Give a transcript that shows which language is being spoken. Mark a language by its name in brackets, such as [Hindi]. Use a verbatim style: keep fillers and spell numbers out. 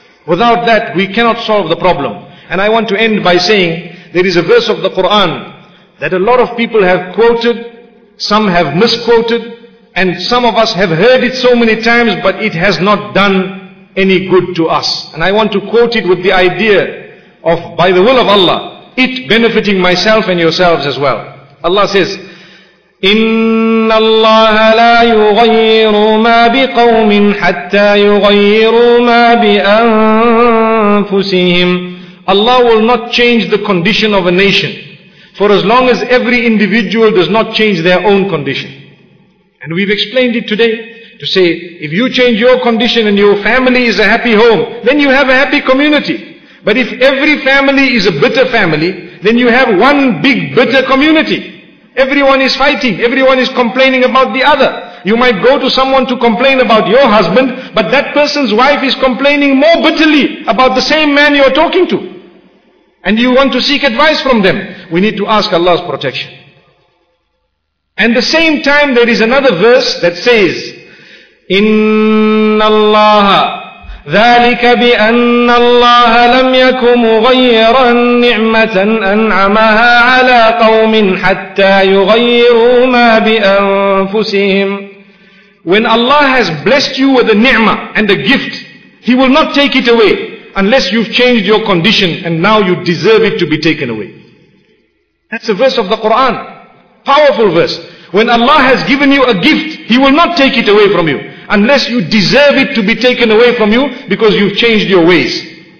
[English] Without that, we cannot solve the problem. And I want to end by saying, there is a verse of the Quran that a lot of people have quoted, some have misquoted, and some of us have heard it so many times, but it has not done any good to us. And I want to quote it with the idea of, by the will of Allah, it benefiting myself and yourselves as well. Allah says, [Arabic] إِنَّ اللَّهَ لَا يُغَيِّرُ مَا بِقَوْمٍ حَتَّى يُغَيِّرُوا مَا بِأَنفُسِهِمْ. [English] Allah will not change the condition of a nation, for as long as every individual does not change their own condition. And we've explained it today to say, if you change your condition and your family is a happy home, then you have a happy community. But if every family is a bitter family, then you have one big bitter community. Everyone is fighting, everyone is complaining about the other. You might go to someone to complain about your husband, but that person's wife is complaining more bitterly about the same man you're talking to. And you want to seek advice from them. We need to ask Allah's protection. And the same time there is another verse that says, [Arabic] إِنَّ اللَّهَ ذَلِكَ بِأَنَّ اللَّهَ لَمْ يَكُ مُغَيِّرًا نِعْمَةً أَنْعَمَهَا عَلَى قَوْمٍ حَتَّى يُغَيِّرُوا مَا بِأَنفُسِهِمْ. [English] When Allah has blessed you with a ni'mah and a gift, He will not take it away unless you've changed your condition and now you deserve it to be taken away. That's a verse of the Quran. Powerful verse. When Allah has given you a gift, He will not take it away from you unless you deserve it to be taken away from you because you've changed your ways.